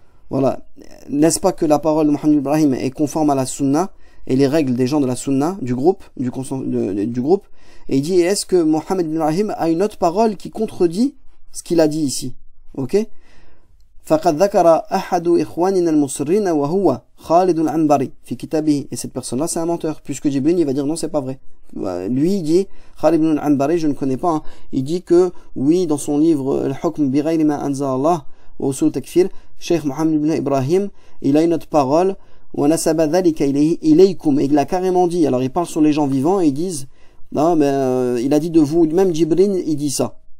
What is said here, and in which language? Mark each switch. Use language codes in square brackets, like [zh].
[fr] Voilà, n'est-ce pas que la parole de Mohammed ibn Ibrahim est conforme à la sunna et les règles des gens de la sunna, du groupe, du groupe, et il dit, est-ce que Mohammed ibn Ibrahim a une autre parole qui contredit ce qu'il a dit ici? Ok? [ar] فقد ذكر أحد إخواننا المصرين وهو خالد العنبري في كتابه. [fr] Et cette personne-là, c'est un menteur, puisque Jibril, il va dire non, c'est pas vrai. Lui, il dit, Khalid al-Anbari, je ne connais pas, hein, il dit que, oui, dans son livre, Al-Hukm bi ghayri ma anzala Allah, wa usul takfir, Cheikh Mohammed ibn Ibrahim, il a une autre parole, [ar] wa nasaba dhalika ilaykum, [fr] et il a carrément dit, alors il parle sur les gens vivants, et ils disent, non, mais, il a dit de vous, même Jibril, il dit ça.